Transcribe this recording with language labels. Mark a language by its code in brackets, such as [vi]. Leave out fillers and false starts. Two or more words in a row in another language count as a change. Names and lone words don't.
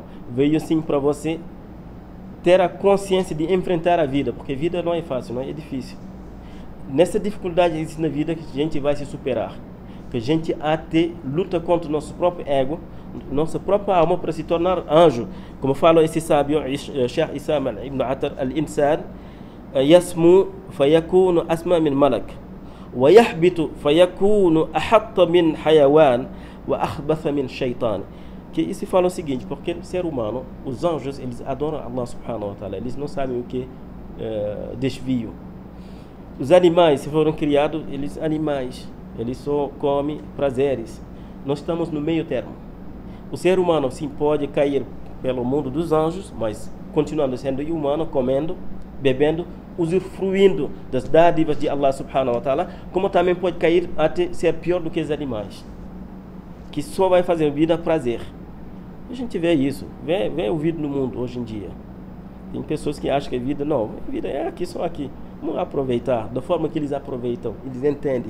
[pt] Veio sim para você ter a consciência de enfrentar a vida, porque a vida não é fácil, não é difícil. Nessa dificuldade existe na vida que a gente vai se superar, que a gente até luta contra o nosso próprio ego, nossa própria alma, para se tornar anjo. Como fala esse sábio, [ar] Sheikh Issam ibn Atar, الإنسان يسمو فيكون أسمى من ملك ويهبط فيكون أحط من حيوان وأخبث من شيطان. [pt] Que isso fala o seguinte: porque o ser humano, os anjos, eles adoram Allah [ar] سبحانه وتعالى, [pt] eles não sabem o que desvio. Os animais, se foram criados, eles só comem prazeres. Nós estamos no meio termo. O ser humano sim pode cair pelo mundo dos anjos, mas continuando sendo humano, comendo, bebendo, usufruindo das dádivas de Allah [ar] سبحانه وتعالى, [pt] como também pode cair até ser pior do que os animais, que só vai fazer vida a prazer. A gente vê isso, vê o vídeo no mundo hoje em dia. Tem pessoas que acham que a vida, não, a vida é aqui, só aqui. Vamos aproveitar da forma que eles aproveitam, eles entendem.